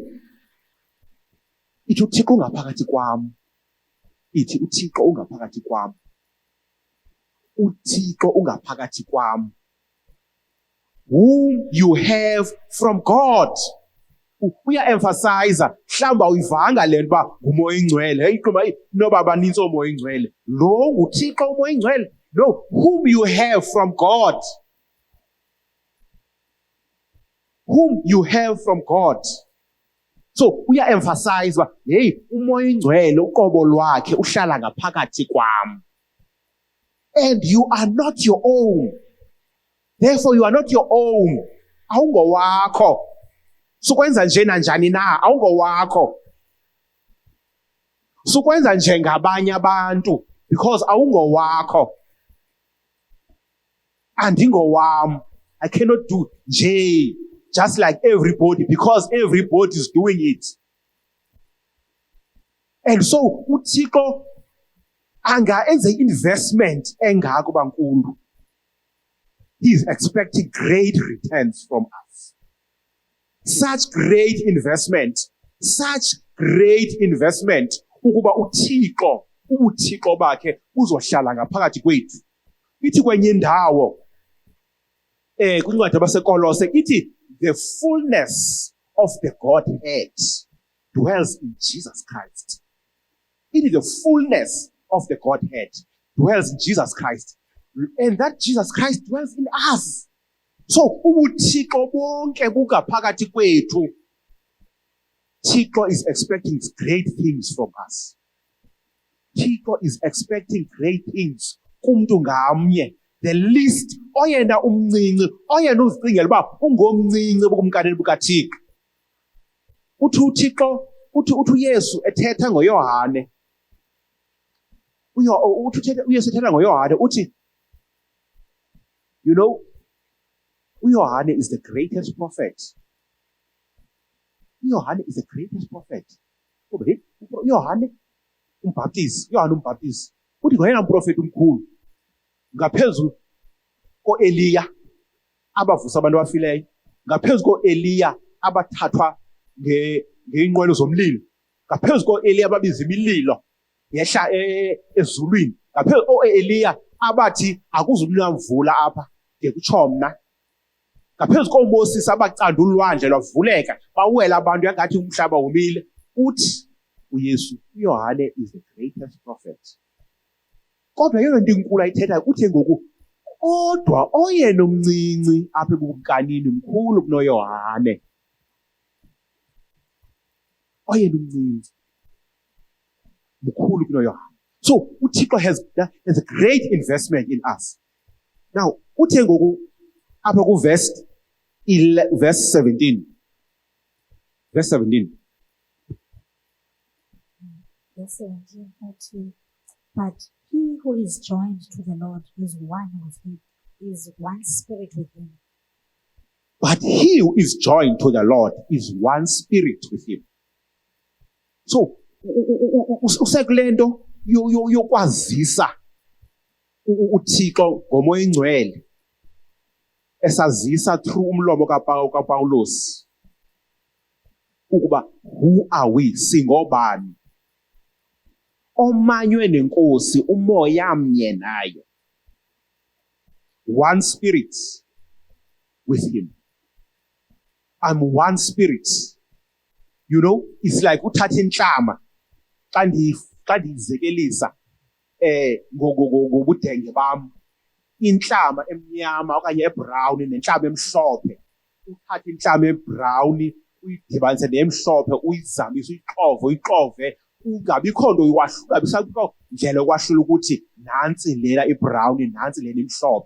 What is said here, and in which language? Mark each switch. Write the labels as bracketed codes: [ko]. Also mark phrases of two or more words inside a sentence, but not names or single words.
[xh] Ithi uThixo ungaphakathi kwami. Ithi uThixo ungaphakathi kwami. uThixo ungaphakathi kwami, [en] whom you have from God. [xh] Uya-emphasize, mhlawumbe uyivanga le nto uba ngumoya ingcwele. Hey, quma noba banintsi omoya ingcwele. Lo nguThixo umoya ingcwele. [en] No, whom you have from God. Whom you have from God. [xh] So uya-emphasize uba hey, umoya ingcwele uqobo lwakhe uhlala ngaphakathi kwami. [en] And you are not your own. Therefore, you are not your own. [xh] Awungowakho. Sukwenza nje nanjani na, awungowakho. Sukwenza nje ngabanye abantu because awungowakho. Andingowam. [en] I cannot do nje just like everybody because everybody is doing it. [xh] And so uThixo anga enze investment engako bankulu. [en] He is expecting great returns from us. Such great investment. [xh] Ukuba ubuthixo bakhe uzohlala ngaphakathi kwethu. Ithi kwenye indawo kwincwadi yabaseKolose ithi [en] the fullness of the Godhead dwells in Jesus Christ. It is the fullness of the Godhead dwells in Jesus Christ. And that Jesus Christ dwells in us. So, [xh] ubuthixo bonke bungaphakathi kwethu. [en] Thixo is expecting great things from us. Thixo is expecting great things [xh] kumntu ngamnye. [en] The least [xh] oyena umncinci, oyena uzicingela uba ungomncinci bukumkaneni bukaThixo. Uthi uThixo, uthi uYesu ethetha ngoYohane. uYesu ethetha ngoYohane uthi, [en] you know, uYohane is the greatest prophet. uYohane is the greatest prophet. [xh] Kuba Yohane umbhaptizi uthi ngoyena mprofeti omkhulu ngaphezulu ko-Eliya abavusa abantu abafileyo, ngaphezu ko-Eliya abathathwa ngeenqwelo zomlilo, ngaphezu ko-Eliya ababiza imililo yehla ezulwini, ngaphezu ko-Eliya abathi akuzumna mvula apha ngekutsho mna, ngaphezu koMoses abacanda ulwandle lwavuleka bawela abantu yangathi umhlaba womile. Uthi uYesu, [en] uYohane is the greatest prophet. [xh] Kodwa yeyona nto inkulu ayithethayo uthe ngoku kodwa oyena omncinci apha ebukumkanini mkhulu kunoYohane. Oyena omncinci mkhulu kunoYohane. [en] So uThixo has a great investment in us. [xh] Now uthe ngoku apha verse 17. [en] Verse 17. Verse 17, but he who is joined to the Lord is one with him, is one spirit with him. But he who is joined to the Lord is one spirit with him. So, [xh] usekule nto yokwazisa uThixo ngomoya oyingcwele, esazisa through umlomo kaPawulos ukuba [en] who are we, [xh] singobani, omanywe nenkosi umoya mnye nayo, [en] one spirit with him. I'm one spirit. You know, it's like [xh] uthatha inhlama xa ndiyizekelisa ngobudenge bam, inhlama emnyama okanye ebrown nenhlama emhlophe. Uthatha inhlama ebrown uyidibanise nemhlophe, uyizamise, uyixove, ungabikho nto ungabisakho ndlela okwahlula ukuthi nantsi lena ibrown, nantsi lena imhlophe.